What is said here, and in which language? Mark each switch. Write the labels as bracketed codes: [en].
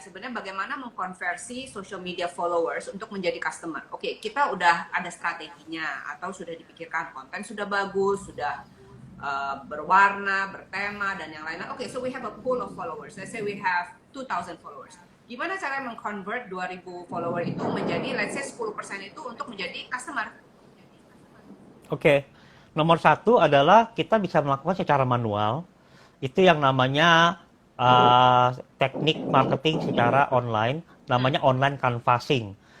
[id] Sebenarnya bagaimana mengkonversi social media followers untuk menjadi customer. Oke, kita udah ada strateginya atau sudah dipikirkan konten sudah bagus, sudah berwarna, bertema, dan yang lainnya. [en] Oke, so we have a pool of followers. Let's say we have 2,000 followers. [id] Gimana cara meng-convert 2,000 follower itu menjadi, [en] let's say [id] 10% itu untuk menjadi customer? Oke, nomor satu adalah kita bisa melakukan secara manual. Itu yang namanya teknik marketing secara online, namanya online canvassing.